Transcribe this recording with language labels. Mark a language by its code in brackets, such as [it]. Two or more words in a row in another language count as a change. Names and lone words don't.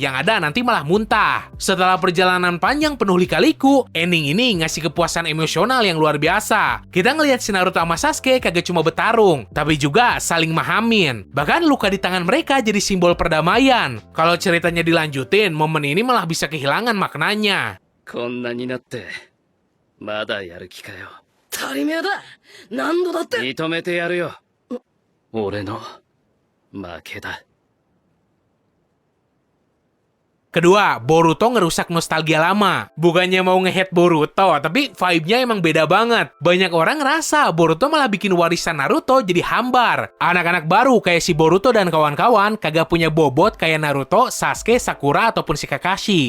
[id] Yang ada nanti malah muntah. Setelah perjalanan panjang penuh lika-liku, ending ini ngasih kepuasan emosional yang luar biasa. Kita ngelihat si Naruto sama Sasuke kagak cuma bertarung, tapi juga saling mahamin. Bahkan luka di tangan mereka jadi simbol perdamaian. Kalau ceritanya dilanjutin, momen ini malah bisa kehilangan maknanya. [ja] こんなになってまだやる気かよ。当たり前だ。何度だって認めてやるよ。俺の負けだ。 [id] Kedua, Boruto ngerusak nostalgia lama. Bukannya mau nge-hate Boruto, tapi vibe-nya emang beda banget. Banyak orang ngerasa Boruto malah bikin warisan Naruto jadi hambar. Anak-anak baru kayak si Boruto dan kawan-kawan kagak punya bobot kayak Naruto, Sasuke, Sakura, ataupun si Kakashi.